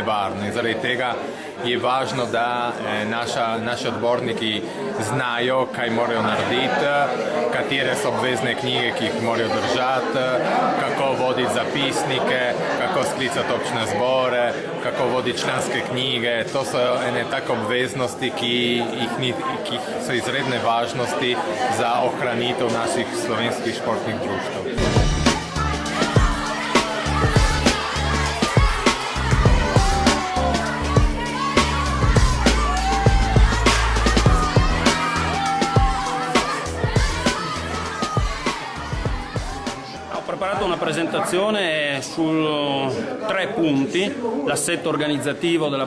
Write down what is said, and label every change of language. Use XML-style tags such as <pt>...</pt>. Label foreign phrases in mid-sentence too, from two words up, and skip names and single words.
<sl>In zaradi tega je važno, da naši odborniki znajo, kaj morajo narediti, katere so obvezne knjige, ki jih morajo držati, kako voditi zapisnike, kako sklicati občne zbore, kako voditi članske knjige. To so ene take obveznosti, ki so izredne važnosti za ohranitev naših slovenskih športnih društev.</sl> <it>Ho preparato una presentazione su 3 punti: l'assetto organizzativo della</it>